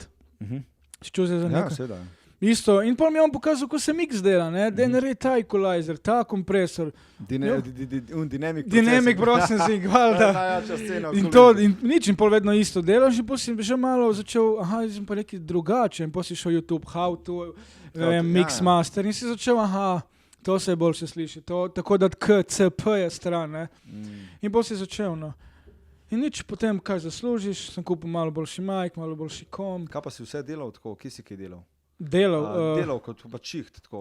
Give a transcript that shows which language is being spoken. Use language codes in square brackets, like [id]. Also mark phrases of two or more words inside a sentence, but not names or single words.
[sl] Si čul zdaj za nekaj? Ja, seveda. Isto, in potem mi je on pokazal, kako se mix dela, ne, da naredi ta equalizer, ta kompresor. [en] Dynamic processing, [sl] valjda. In to, in nič, in pol vedno isto delaš in potem si že malo začel, sem pa nekaj drugače in potem si šel YouTube, [en] how to, mix master [sl] in si začel, to se boljše sliši, to, tako da KCP je stran, ne. In potem si začel, no. In nič, potem kaj zaslužiš, sem kupil malo boljši mic, malo boljši kom. Kaj pa si vse delal tako, kje si kaj delal? Delal kot pa čiht, tako.